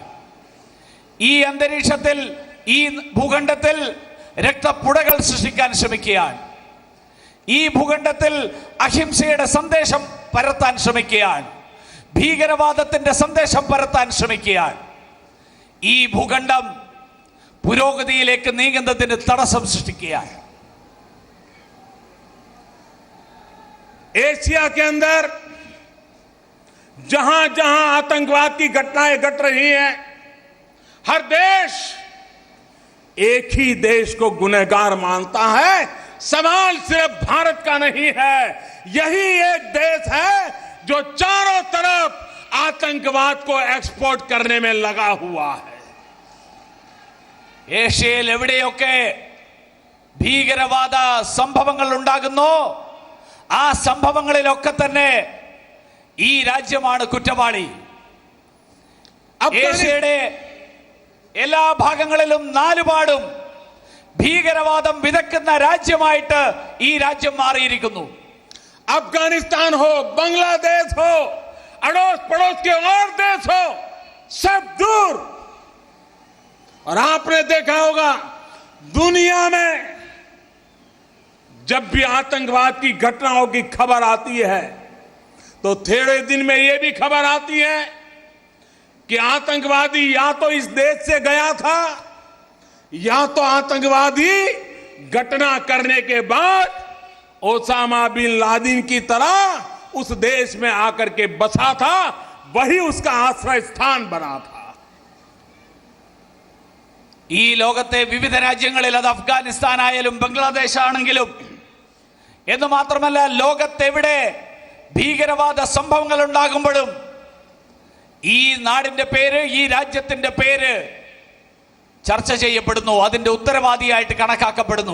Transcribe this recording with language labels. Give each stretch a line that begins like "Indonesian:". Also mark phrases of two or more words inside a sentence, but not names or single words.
Malayalam: ഈ അന്തരീക്ഷത്തിൽ, ഈ ഭൂഖണ്ഡത്തിൽ രക്തപ്പുഴകൾ സൃഷ്ടിക്കാൻ ശ്രമിക്കുകയാണ്. ഈ ഭൂഖണ്ഡത്തിൽ അഹിംസയുടെ സന്ദേശം പരത്താൻ ശ്രമിക്കുകയാണ്. ഭീകരവാദത്തിന്റെ സന്ദേശം പരത്താൻ ശ്രമിക്കുകയാണ്. ഈ ഭൂഖണ്ഡം പുരോഗതിയിലേക്ക് നീങ്ങുന്നതിന് തടസ്സം സൃഷ്ടിക്കുകയാണ്.
Hindi: एशिया के अंदर जहां जहां आतंकवाद की घटनाएं घट रही हैं, हर देश एक ही देश को गुनहगार मानता है. सवाल सिर्फ भारत का नहीं है, यही एक देश है जो चारों तरफ आतंकवाद को एक्सपोर्ट करने में लगा हुआ है.
Malayalam: ഏഷ്യയിൽ എവിടെയൊക്കെ ഭീകരവാദ സംഭവങ്ങൾ ഉണ്ടാകുന്നു, ആ സംഭവങ്ങളിലൊക്കെ തന്നെ ഈ രാജ്യമാണ് കുറ്റവാളി. ഏഷ്യയുടെ എല്ലാ ഭാഗങ്ങളിലും നാലുപാടും ഭീകരവാദം വിതക്കുന്ന രാജ്യമായിട്ട് ഈ രാജ്യം മാറിയിരിക്കുന്നു.
Hindi: अफगानिस्तान हो, बांग्लादेश हो, अड़ोस पड़ोस के और देश हो, सब दूर. और आपने देखा होगा दुनिया में जब भी आतंकवाद की घटनाओं की खबर आती है तो थोड़े दिन में यह भी खबर आती है कि आतंकवादी या तो इस देश से गया था, या तो आतंकवादी घटना करने के बाद ओसामा बिन लादेन की तरह उस देश में आकर के बसा था, वही उसका आश्रय स्थान बना था.
Malayalam: ഈ ലോകത്തെ വിവിധ രാജ്യങ്ങളിൽ, അത് അഫ്ഗാനിസ്ഥാൻ ആയാലും ബംഗ്ലാദേശ് ആണെങ്കിലും, എന്ന് മാത്രമല്ല ലോകത്തെവിടെ ഭീകരവാദ സംഭവങ്ങൾ ഉണ്ടാകുമ്പോഴും ഈ നാടിന്റെ പേര്, ഈ രാജ്യത്തിന്റെ പേര് ചർച്ച ചെയ്യപ്പെടുന്നു, അതിന്റെ ഉത്തരവാദിയായിട്ട് കണക്കാക്കപ്പെടുന്നു.